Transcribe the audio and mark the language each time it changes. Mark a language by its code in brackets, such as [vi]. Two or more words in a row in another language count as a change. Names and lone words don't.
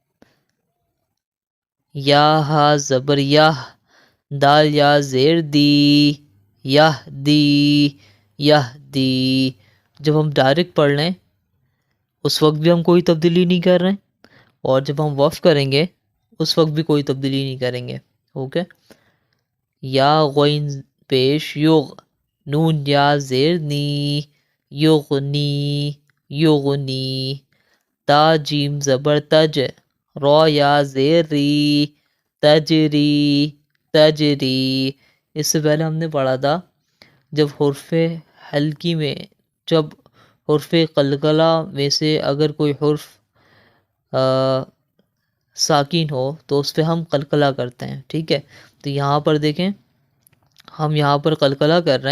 [ur] یا ہا زبر یاہ، دال یا زیر دی، یاہ دی، یاہ دی. جب ہم ڈائریکٹ پڑھ لیں اس وقت بھی ہم کوئی تبدیلی نہیں کر رہے ہیں، اور جب ہم وقف کریں گے اس وقت بھی کوئی تبدیلی نہیں کریں گے. اوکے. یا غین پیش یغ، نون یا زیر نی، یغنی، یغنی. تا جیم زبر تج، را یا زیر ری، تجری، تجری. اس سے پہلے ہم نے پڑھا تھا جب حرف حلقی میں، جب حرف قلقلہ میں سے اگر کوئی حرف ساکین ہو تو اس پہ ہم قلقلہ کرتے ہیں. ٹھیک ہے. تو یہاں پر دیکھیں ہم یہاں پر قلقلہ کر رہے ہیں.